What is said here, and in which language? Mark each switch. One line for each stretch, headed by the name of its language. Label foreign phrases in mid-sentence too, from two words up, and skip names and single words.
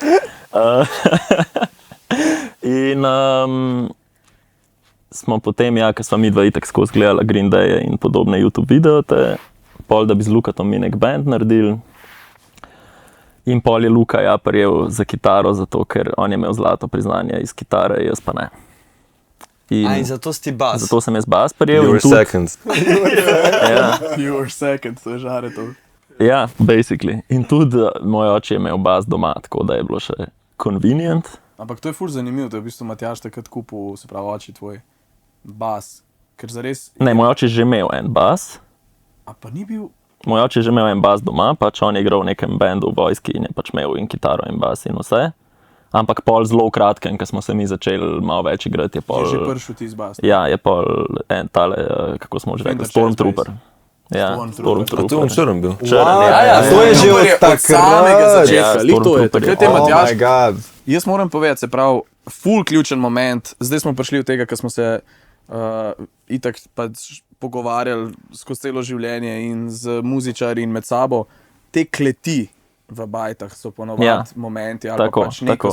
Slovenian: In smo potem, ker sva mi dva itak skozi gledala Green Day in podobne YouTube videote, pol da bi z Lukatom mi nek band naredili. In pol je Luka prijel za kitaro, zato ker on je imel zlato priznanje iz kitare, jaz pa ne. In zato si bas. Zato sem jaz bas prijel.
English: You were second. You were second,
Slovenian: to je žaretov. Ja, basically. In tudi moj oče je imel bas doma, tako da je bilo še convenient. Ampak to je ful zanimivo, to je v bistvu Matjaž takrat kupil, se pravi oči tvoj bas. Ker zares... Ne, moj oče je že imel en bas. A pa ni bil... Moj oče je že imel en bas doma, pač on je igral v nekem bandu v vojski in je pač imel in kitaro in bas in vse. Ampak pol zelo kratkem, ko smo se mi začeli malo več igrati, je pol... Je že prišel ti z bas. Ja, je pol en tale, kako smo že rekli, Stormtrooper. Ja, Stormtrooper. A to on črn bil? Črn, To je že od samega takrat. začetka. Lik to je, takrat je Oh Matjaž...
English: my god.
Slovenian: Jaz moram povedati, se pravi, ful ključen moment, zdaj smo prišli od tega, ko smo se itak pač pogovarjali skozi celo življenje in z muzičarji in med sabo, te kleti v bajtah so ponovadi momenti ali tako, pa pač neko